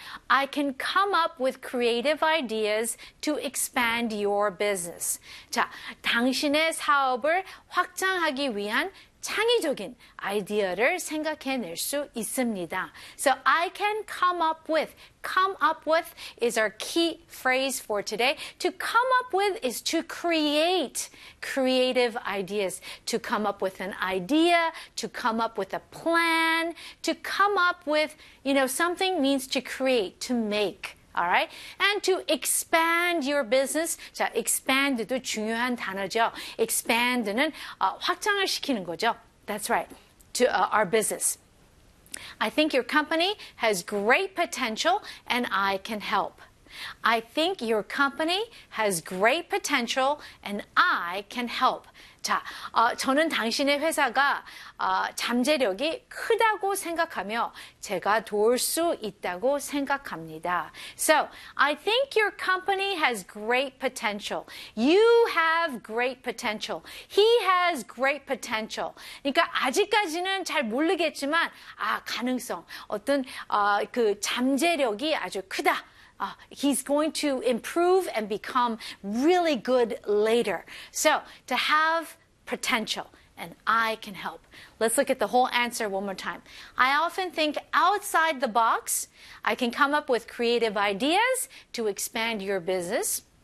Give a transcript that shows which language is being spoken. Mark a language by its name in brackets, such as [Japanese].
[English] I can come up with creative ideas to expand your business. [Korean] 자, 당신의 사업을 확장하기 위한 창의적인 아이디어를 생각해낼 수 있습니다. [English] So I can come up with. Come up with is our key phrase for today. To come up with is to create creative ideas. To come up with an idea, to come up with a plan, to come up with, you know, something means to create, to make. All right, and to expand your business. [Korean] 자, expand도 중요한 단어죠. Expand는 확장을 시키는 거죠. [English] That's right. To our business. I think your company has great potential, and I can help. I think your company has great potential, and I can help. [Korean] 자, 저는 당신의 회사가 잠재력이 크다고 생각하며 제가 도울 수 있다고 생각합니다. [English] So, I think your company has great potential. You have great potential. He has great potential. [Korean] 그러니까 아직까지는 잘 모르겠지만, 아, 가능성, 어떤 그 잠재력이 아주 크다. [English] He's going to improve and become really good later. So, to have potential, and I can help. Let's look at the whole answer one more time. I often think outside the box. I can come up with creative ideas to expand your business.